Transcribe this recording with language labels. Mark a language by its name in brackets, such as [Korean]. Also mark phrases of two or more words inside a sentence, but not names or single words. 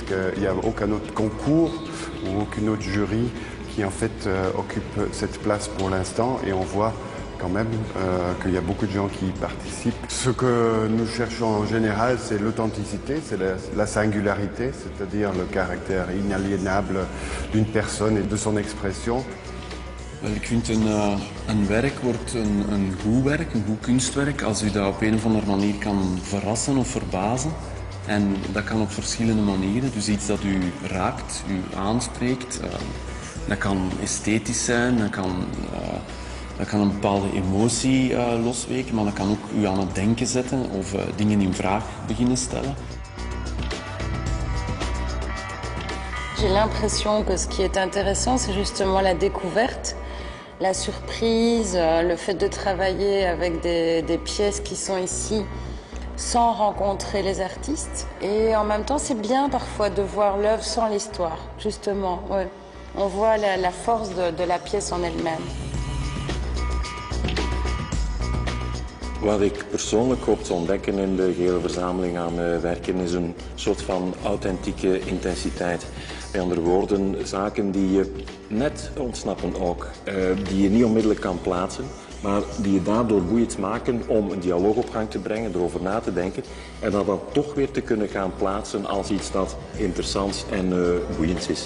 [French] qu'il n'y a aucun autre concours ou aucune autre jury qui en fait occupe cette place pour l'instant et on voit quand même qu'il y a beaucoup de gens qui y participent. Ce que nous cherchons en général, c'est l'authenticité, c'est la singularité, c'est-à-dire le caractère inaliénable d'une personne et de son expression. [Dutch] Wel, ik vind een werk wordt een goed werk, een goed kunstwerk, als u dat op een of andere manier kan verrassen of verbazen. En dat kan op verschillende manieren. Dus iets dat u raakt, u aanspreekt. Dat kan esthetisch zijn, dat kan een bepaalde emotie losweken, maar dat kan ook u aan het denken zetten of dingen in vraag beginnen stellen. [French] J'ai l'impression que ce qui est intéressant, c'est justement la découverte, la surprise, le fait de travailler avec des pièces qui sont ici sans rencontrer les artistes. Et en même temps, c'est bien parfois de voir l'œuvre sans l'histoire, justement. Ouais. On voit la force de la pièce en elle-même. [Dutch] Wat ik persoonlijk hoop te ontdekken in de gehele verzameling aan werken is een soort van authentieke intensiteit. Met andere woorden, zaken die je net ontsnappen ook, die je niet onmiddellijk kan plaatsen, maar die je daardoor boeiend maken om een dialoog op gang te brengen, erover na te denken en dat dan toch weer te kunnen gaan plaatsen als iets dat interessant en boeiend is.